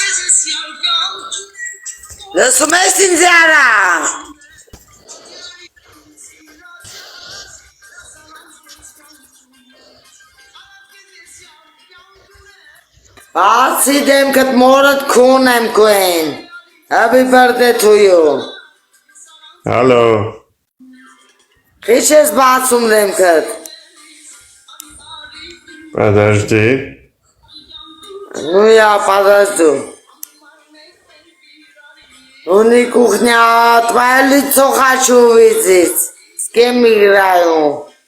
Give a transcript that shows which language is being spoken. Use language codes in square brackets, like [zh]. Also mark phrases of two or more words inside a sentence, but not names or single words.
[hy] Լսում ես ինձ արա։ Բացի դեմքդ մորդ քուն եմ կույն։ [en] Happy birthday to you։ [hy] Հալո։ Քիչ ես բացում դեմքդ։ [ru] Подожди։ Ну я подожду։ Ну не кухня, твое лицо хочу увидеть. С кем играю?